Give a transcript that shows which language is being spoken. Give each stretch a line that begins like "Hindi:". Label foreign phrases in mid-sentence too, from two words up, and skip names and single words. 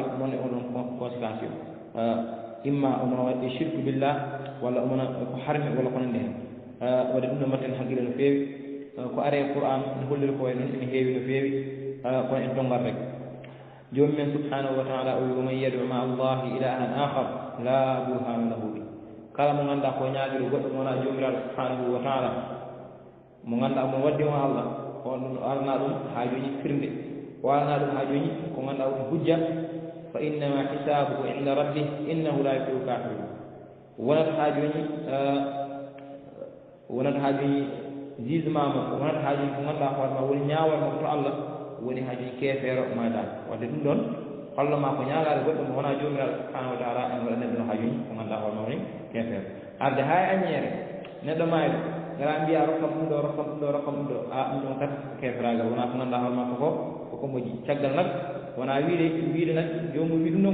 Fula: noon e onon conséquence o imma omo waɗi
Arabic: شرك بالله
Fula: walla omona ko harmi walla ko nandi hen wadde ɗum ɗon mbatten haqqille no feewi ko are Qur'an ne holliri ko way noon ene heewi no feewi kono en tongat rek jooni men
Arabic: سبحانه وتعالى
Fula: o wi
Arabic: ومن يدع مع الله إلها آخر لا برهان له به
Fula: kala mo ganduɗa ko ñaagiɗo goɗɗo mo wona joomiraɗo
Arabic: سبحانه وتعالى
Fula: mo ganduɗa mo waddimo Allah on ɗum arna ɗum ha joni firnde o arna ɗum ha joni ko ganduɗa ko hujja
Arabic: فإنما حسابه عند ربه إنه لا يفلح الكافرون
Fula: wonata ha joni wonata ha joni jugement mo wonata ha joni ko ganduɗa hoorema woni ñaawal mo to Allah woni ha joni keefeero maɗa wadde ɗum ɗon holloma ko ñaagade goɗɗo mo wona joomiraɗo
Arabic: سبحانه وتعالى
Fula: en waɗa neɗɗo ha joni ko ganduɗa hoorema woni keefeero arde ha e aññeere neɗɗo mayɗo gara mbiya rokkam ɗum ɗo rokkam ɗum ɗo rokkam ɗum ɗo a ɗum ɗon kat keeferagal wona ko ganduɗa hoorema koko moƴƴi caggal nag wona wiide nag jomum wi ɗum ɗon